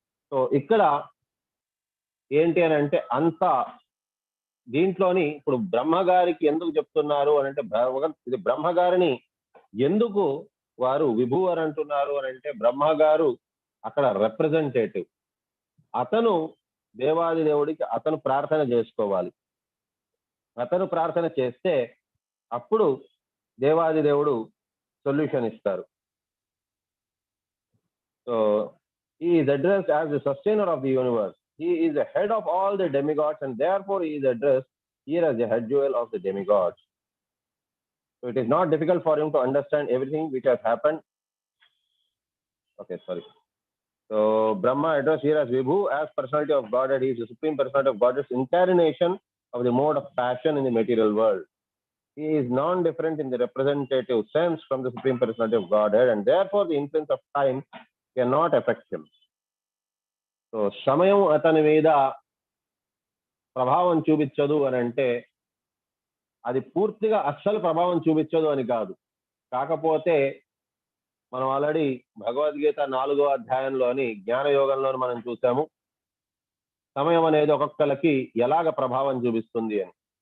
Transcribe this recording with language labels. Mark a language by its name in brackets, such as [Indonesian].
[Telugu] So ఇక్కడ ఏంటి అని అంటే అంత దీంట్లోని ఇప్పుడు బ్రహ్మగారికి ఎందుకు చెప్తున్నారు అని అంటే, ఇది బ్రహ్మగారిని ఎందుకు వారు విభు అని అంటున్నారు అని అంటే, బ్రహ్మగారు అక్కడ రిప్రజెంటేటివ్. అతను దేవాది దేవుడికి అతను ప్రార్థన చేసుకోవాలి. అతను ప్రార్థన చేస్తే అప్పుడు దేవాది దేవుడు సొల్యూషన్ ఇస్తారు. [English] So he is addressed as the sustainer of the universe. He is the head of all the demigods and therefore he is addressed here as the head jewel of the demigods. So it is not difficult for him to understand everything which has happened. Okay, sorry. So Brahma addressed here as Vibhu, as personality of Godhead. He is the supreme personality of Godhead's incarnation of the mode of passion in the material world. he is non-different in the representative sense from the Supreme Personality of Godhead, and therefore the influence of time cannot affect him. [Telugu] So సమయం అతని మీద ప్రభావం చూపించదు అని అంటే అది పూర్తిగా అస్సలు ప్రభావం చూపించదు అని కాదు. కాకపోతే మనం ఆల్రెడీ భగవద్గీత 4వ అధ్యాయంలోని జ్ఞాన యోగంలో మనం చూసాము సమయం అనేది ఒక్కొక్కరికి ఎలాగ ప్రభావం చూపిస్తుంది అని.